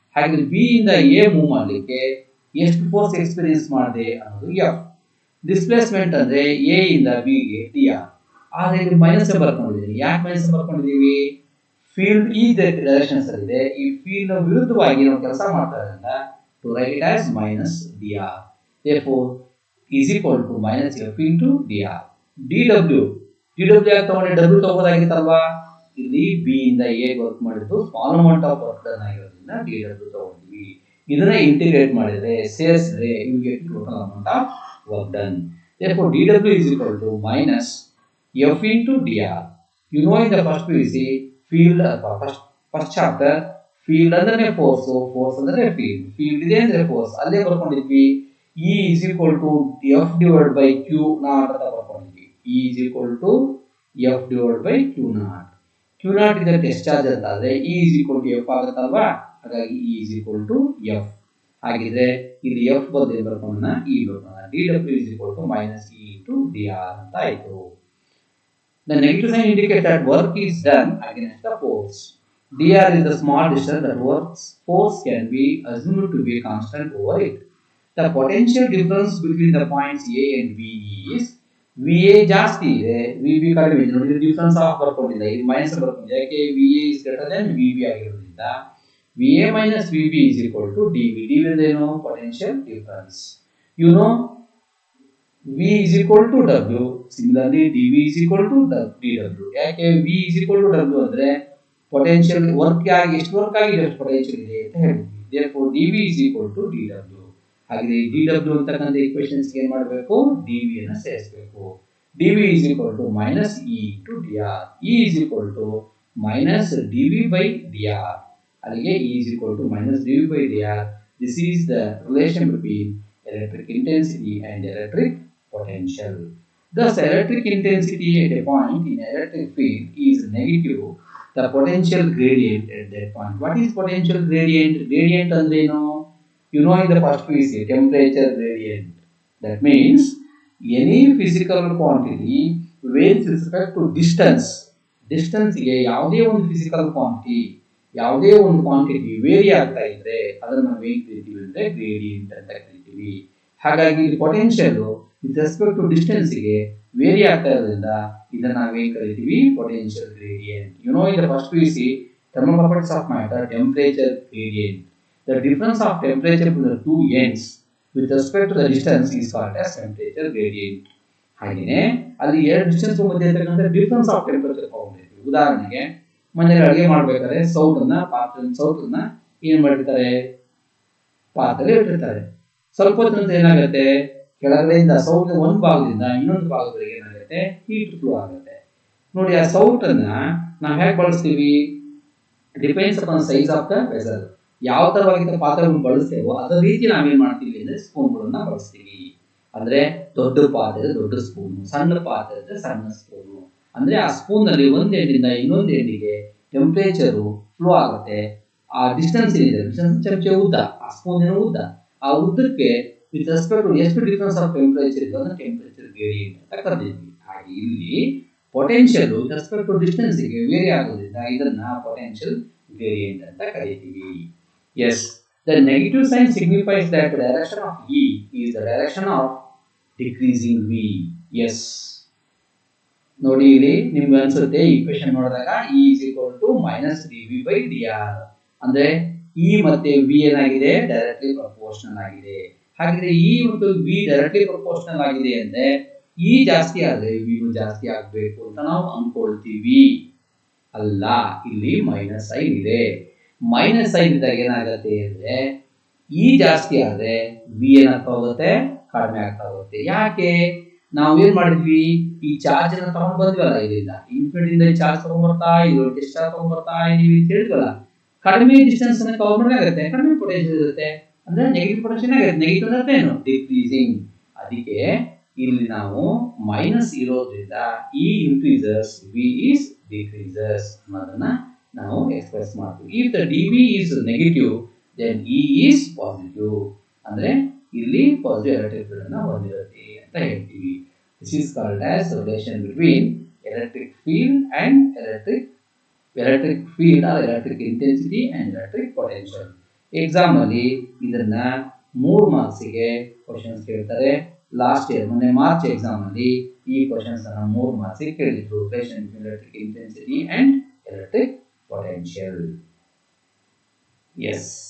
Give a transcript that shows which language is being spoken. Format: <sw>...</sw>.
<kn>ಹಾಗಿದ್ರೆ ಬಿ ಇಂದ A move ಮಾಡ್ಲಿಕ್ಕೆ ಎಷ್ಟು ಫೋರ್ಸ್ ಎಕ್ಸ್ಪೀರಿಯನ್ಸ್ ಮಾಡಿದೆ ಅನ್ನೋದು ಎಫ್. ಡಿಸ್ಪ್ಲೇಸ್ಮೆಂಟ್ ಅಂದ್ರೆ ಎ ಇಂದ ಬಿ ಗೆ ಡಿ ಆರ್. ಆದ್ರೆ ಇಲ್ಲಿ ಮೈನಸ್ ಬರ್ಕೊಂಡಿದ್ದೀವಿ. ಯಾಕೆ ಮೈನಸ್ ಬರ್ಕೊಂಡಿದ್ದೀವಿ? ಫೀಲ್ಡ್ ಈ ಡೈರೆಕ್ಷನ್ಸ್ ಅಲ್ಲಿದೆ. ಈ ಫೀಲ್ಡ್ ವಿರುದ್ಧವಾಗಿ ನಾವು ಕೆಲಸ ಮಾಡ್ತಾ ಇರೋದ್ರಿಂದ</kn> <en>To right it as minus D R. therefore is equal to minus f into dr.</en> <kn>dw ಯಾಕೆ ತಗೊಂಡೆ? ಡಬ್ಲ್ಯೂ ತಗೋದಾಗಿತ್ತಲ್ವಾ? ಇಲ್ಲಿ ಬಿ ಇಂದ ಎ ವರ್ಕ್ ಮಾಡಿದ್ದು</kn> <en>small amount of work done</en> <kn>ಆಗಿರೋದ್ರಿಂದ ಡಿ ಡಬ್ಲ್ಯೂ ತಗೊಂಡ್ವಿ. ಇದನ್ನ ಇಂಟಿಗ್ರೇಟ್ ಮಾಡಿದ್ರೆ ಸೇರಿಸಿದ್ರೆ</kn> <en>You get total amount of work done. therefore dw is equal to minus f into dr. you know in the first PUC field first chapter field</en> <kn>ಅಂದ್ರೆ force ಅಂದ್ರೆ field ಇದೆ ಅಂದ್ರೆ force ಅಲ್ಲೇ ಬರ್ಕೊಂಡಿದ್ವಿ.</kn> <en>E is equal to F divided by Q naught</en> <kn>ಅಂತ ಬರ್ಕೊಂಡಿದ್ವಿ.</kn> <en>E is equal to F divided by Q naught. Q naught</en> <kn>ಇದೆ test charge ಅಂತ ಆದ್ರೆ</kn> <en>E is equal to F</en> <kn>ಆಗುತ್ತಲ್ವಾ? ಹಾಗಾಗಿ</kn> <en>E is equal to F. ಹಾಗಿದ್ರೆ ಇಲ್ಲಿ F ಬದಲು ಬರ್ಕೊಂಡ E ಬರ್ಕೊಂಡ dW is equal to minus E into dr</en> <kn>ಅಂತ ಆಯ್ತು.</kn> <en>The negative sign indicates that work is done against the force. dr is the small distance that force can be assumed to be constant over it. The potential difference between the points A and B is VA</en> <kn>ಜಾಸ್ತಿ ಇದೆ,</kn> <en>VB</en> <kn>ಕಡಿಮೆ ಇದೆ. ನೋಡಿ difference of ಬರ್ಕೊಂಡಿಲ್ಲ, ಇದು minus ಬರ್ಕೊಂಡಿದೆ. ಯಾಕೆ?</kn> <en>VA is greater than VB</en> <kn>ಆಗಿರೋದ್ರಿಂದ</kn> <en>VA minus VB is equal to DV. DV</en> <kn>ಅಂದ್ರೆ ಏನು?</kn> <en>Potential difference. You know V is equal to W. Similarly DV is equal to DW.</en> <kn>ಯಾಕೆ?</kn> <en>V is equal to W</en> <kn>ಅಂದ್ರೆ potential work ಆಗಿ ಎಷ್ಟು work ಆಗಿದೆ ಎಷ್ಟು potential ಇದೆ ಅಂತ ಹೇಳ್ತೀವಿ.</kn> <en>therefore DV is equal to DW.</en> <kn>ಹಾಗೆ dw ಅಂತಕ್ಕಂಥ ಈಕ್ವೇಷನ್ಸ್ ಏನ್ ಮಾಡಬೇಕು? dv ಅನ್ನು ಸೇರಿಸಬೇಕು.</kn> <en>dv is equal to minus e into dr. E is equal to minus dv by dr.</en> <kn>ಅಲ್ಲಿಗೆ</kn> <en>E is equal to minus dv by dr. This is the relation between electric intensity and electric potential. Thus, electric intensity at a point in electric field is negative. The potential gradient at that point. What is potential gradient?</en> <kn>Gradient ಅಂದ್ರೆ ಏನು?</kn> <en>You know in the first PUC temperature gradient. That means any physical quantity with respect to distance.</en> <kn>Distance ಗೆ ಯಾವುದೇ ಒಂದು physical quantity ಯಾವುದೇ ಒಂದು quantity very ಆಗ್ತಾ ಇದ್ರೆ ಅದನ್ನ ನಾವು ಏನ್ ಕರಿತೀವಿ ಅಂದ್ರೆ ಗ್ರೇಡಿಯಂಟ್ ಅಂತ ಕರಿತೀವಿ. ಹಾಗಾಗಿ ಇಲ್ಲಿ potential</kn> <en>with respect to distance</en> <kn>ಗೆ ವೇರಿ ಆಗ್ತಾ ಇರೋದ್ರಿಂದ ಇದನ್ನ ನಾವೇನ್ ಕರಿತೀವಿ?</kn> <en>Potential gradient. You know in the first PUC thermal properties of matter temperature gradient. The difference of temperature between the two ends with respect to the distance is called as temperature gradient.</en> <kn>ಹಾಗೆಯೇ ಅಲ್ಲಿ ಎರಡು distance ಮಧ್ಯೆ ಇರತಕ್ಕಂಥ difference of temperature ತಗೊಂಡಿರ್ತೀವಿ. ಉದಾಹರಣೆಗೆ ಮನೆಯಲ್ಲಿ ಅಡುಗೆ ಮಾಡಬೇಕಾದ್ರೆ ಸೌಟನ್ನ ಏನ್ ಮಾಡಿರ್ತಾರೆ? ಪಾತ್ರೆ ಇಟ್ಟಿರ್ತಾರೆ. ಸ್ವಲ್ಪ ಹೊತ್ತಿನಂತರ ಏನಾಗುತ್ತೆ? ಕೆಳಗಡೆಯಿಂದ ಸೌಟ್ ಒಂದು ಭಾಗದಿಂದ ಇನ್ನೊಂದು ಭಾಗದವರೆಗೆ ಏನಾಗುತ್ತೆ? ಹೀಟ್ ಫ್ಲೋ ಆಗುತ್ತೆ. ನೋಡಿ ಆ ಸೌಟನ್ನ ನಾವು ಹೇಗೆ ಬಳಸ್ತೀವಿ?</kn> <en>Depends upon size of the vessel.</en> <kn>ಯಾವ ತರವಾಗಿ ಪಾತ್ರೆಗಳನ್ನು ಬಳಸ್ತೇವೋ ಅದೇ ರೀತಿ ನಾವೇನ್ ಮಾಡ್ತೀವಿ ಅಂದ್ರೆ ಸ್ಪೂನ್ಗಳನ್ನ ಬಳಸ್ತೀವಿ. ಅಂದ್ರೆ ದೊಡ್ಡ ಪಾತ್ರೆ ದೊಡ್ಡ ಸ್ಪೂನ್, ಸಣ್ಣ ಪಾತ್ರೆ ಸಣ್ಣ ಸ್ಪೂನು. ಅಂದ್ರೆ ಆ ಸ್ಪೂನ್ ನಲ್ಲಿ ಒಂದ್ ಎಂಡಿಂದ ಇನ್ನೊಂದು ಎಂಡಿಗೆ ಟೆಂಪರೇಚರ್ ಫ್ಲೋ ಆಗುತ್ತೆ. ಆ ಡಿಸ್ಟೆನ್ಸ್ ಏನಿದೆ, ಡಿಸ್ಟೆನ್ಸ್ ಚಮಚೆ ಉದ್ದ, ಆ ಸ್ಪೂನ್ ಉದ್ದ, ಆ ಉದ್ದಕ್ಕೆ ವಿತ್ ರೆಸ್ಪೆಕ್ಟ್ ಟು ಎಷ್ಟು ಡಿಫರೆನ್ಸ್ ಆಫ್ ಟೆಂಪರೇಚರ್ ಇದೆ ಅದನ್ನ ಟೆಂಪರೇಚರ್ ಗ್ರೇಡಿಯಂಟ್ ಅಂತ ಕರೆದಿದ್ವಿ. ಹಾಗೆ ಇಲ್ಲಿ potential</kn> <en>with respect to distance</en> <kn>ಗೆ ವೇರಿ ಆಗೋದ್ರಿಂದ ಇದನ್ನ ಪೊಟೆನ್ಷಿಯಲ್ ಗ್ರೇಡಿಯಂಟ್ ಅಂತ ಕರೀತೀವಿ.</kn> <en>Yes, the negative sign signifies that the direction of E is the direction of decreasing V. Yes,</en> <kn>ನೋಡಿ ಇಲ್ಲಿ ನಿಮ್ಗೆ ಅನ್ಸುತ್ತೆ ಈಕ್ವೇಶನ್ ನೋಡಿದಾಗ</kn> <en>E is equal to minus dV by dr</en> <kn>ಅಂದ್ರೆ E ಮತ್ತೆ V ಏನಾಗಿದೆ ಡೈರೆಕ್ಟ್ಲಿ ಪ್ರಪೋರ್ಷನಲ್ ಆಗಿದೆ. ಹಾಗಿದ್ರೆ E ಮತ್ತು V ಡೈರೆಕ್ಟ್ಲಿ ಪ್ರಪೋರ್ಷನಲ್ ಆಗಿದೆ ಅಂದ್ರೆ E ಜಾಸ್ತಿ ಆದ್ರೆ V ಜಾಸ್ತಿ ಆಗ್ಬೇಕು ಅಂತ ನಾವು ಅನ್ಕೊಳ್ತೀವಿ. ಅಲ್ಲ, ಇಲ್ಲಿ ಮೈನಸ್ ಸೈನ್ ಇದೆ. ಮೈನಸ್ ಸೈನ್ ಇದ್ದಾಗ ಏನಾಗುತ್ತೆ ಅಂದ್ರೆ E ಜಾಸ್ತಿ ಆದ್ರೆ V ಏನಾಗ್ತಾ ಹೋಗುತ್ತೆ, ಕಡಿಮೆ ಆಗ್ತಾ ಹೋಗುತ್ತೆ. ಯಾಕೆ? ನಾವು ಏನ್ ಮಾಡಿದ್ವಿ, ಈ ಚಾರ್ಜ್ ಅನ್ನ ತಗೊಂಡ್ ಬಂದ್ವಲ್ಲ, ಇದರಿಂದ ಇನ್ಫಿನಿಟಿ ಇಂದ ಚಾರ್ಜ್ ತಗೊಂಡ್ ಬರ್ತಾ ಇದೀವಿ, ಡಿಸ್ಚಾರ್ಜ್ ತಗೊಂಡ್ ಬರ್ತಾ ಇದೀವಿ ಅಂತ ಹೇಳಿದ್ವಲ್ಲ. ಕಡಿಮೆ ಡಿಸ್ಟೆನ್ಸ್ ಅನ್ನ ಕವರ್ ಮಾಡಲಾಗುತ್ತೆ, ಕಡಿಮೆ ಪೊಟೆನ್ಶಿಯಲ್ ಇರುತ್ತೆ, ಅಂದ್ರೆ ನೆಗೆಟಿವ್ ಪೊಟೆನ್ಶಿಯಲ್ ಆಗುತ್ತೆ. ನೆಗೆಟಿವ್ ಅಂದ್ರೆ ಏನು, ಡಿಕ್ರೀಸಿಂಗ್. ಅದಕ್ಕೆ ಇಲ್ಲಿ ನಾವು ಮೈನಸ್ ಇರೋದ್ರಿಂದ</kn> <en>E increases, V is decreases</en> <kn>ಅನ್ನೋದನ್ನ ನಾವು ಎಕ್ಸ್ಪ್ರೆಸ್ ಮಾಡ್ತೀವಿ.</kn> <en>if the dV is negative then E is positive</en> <kn>ಅಂದ್ರೆ ಇಲ್ಲಿ ಪಾಸಿಟಿವ್ ಎಲೆಕ್ಟ್ರಿಕ್ ಫೀಲ್ಡ್ ಅನ್ನು ಹೊಂದಿರುತ್ತೆ ಅಂತ ಹೇಳ್ತೀವಿ.</kn> <en>This is called as relation between electric field and electric field or electric intensity and electric potential.</en> <kn>Exam ಅಲ್ಲಿ ಇದನ್ನ 3 marks ಗೆ questions ಕೇಳ್ತಾರೆ. ಲಾಸ್ಟ್ ಇಯರ್ ಮೊನ್ನೆ ಮಾರ್ಚ್ ಎಕ್ಸಾಮ್ ಅಲ್ಲಿ ಈ ಕ್ವೆಶ್ಚನ್ಸ್ ಅನ್ನು 3 ಮಾರ್ಕ್ಸ್ ಗೆ ಕೇಳಿದ್ರು.</kn> <en>relation between electric intensity and electric potential. Yes.</en>